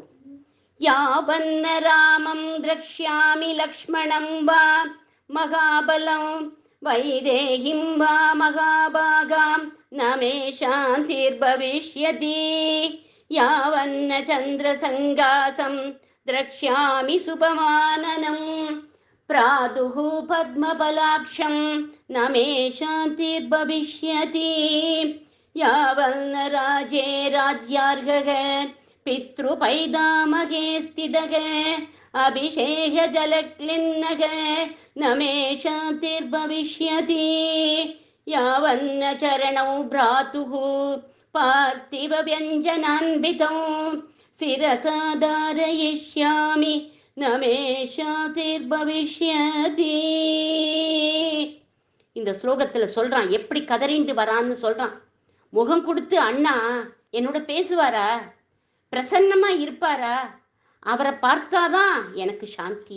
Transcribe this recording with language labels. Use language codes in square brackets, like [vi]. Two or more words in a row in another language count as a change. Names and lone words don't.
[sa] यावन्न रामं द्रक्ष्यामि लक्ष्मणं वा महाबलम् वैदेहीं वा महाभागाम् न मे शान्तिर्भविष्यति यावन्न चन्द्रसङ्काशं द्रक्ष्यामि शुभमाननम् प्रादुः पद्मपलाक्षं न मे शान्तिर्भविष्यति यावन्न राजे राज्यार्हः पितृपैदामहे स्थितः अभिषेकजलक्लिन्नः न मे शान्तिर्भविष्यति यावन्न चरणौ भ्रातुः पार्थिवव्यञ्जनान्वितौ शिरसा धारयिष्यामि न मे शान्तिर्भविष्यति. [ta] இந்த ஸ்லோகத்துல சொல்றான் எப்படி கதறிண்டு வரான்னு சொல்றான். முகம் கொடுத்து அண்ணா என்னோட பேசுவாரா, பிரசன்னமா இருப்பாரா, அவரை பார்த்தாதான் எனக்கு சாந்தி.